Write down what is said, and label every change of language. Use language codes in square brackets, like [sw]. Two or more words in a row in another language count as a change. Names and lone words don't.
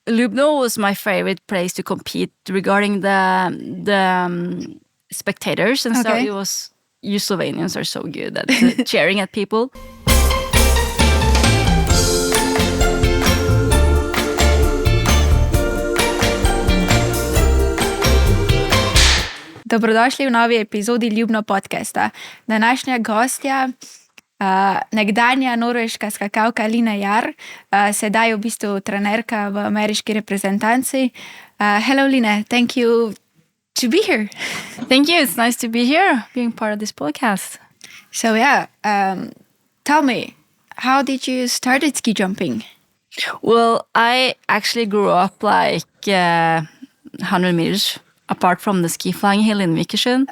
[en] Ljubno was my favorite place to compete regarding the spectators, and so it was. You Slovenians are so good at cheering at people. [sl] Dobrodošli v novi epizodi Ljubno podcasta. Današnja gostja, nekdanja norveška skakalka Jahr, sedaj v bistvu trenerka v ameriški reprezentanci. [en] Hello, Line. Thank you to be here. Thank you. It's nice to be here, being part of this podcast. So tell me, how did you start ski jumping? Well, I actually grew up like 100 meters apart from the ski flying hill in Vikersund.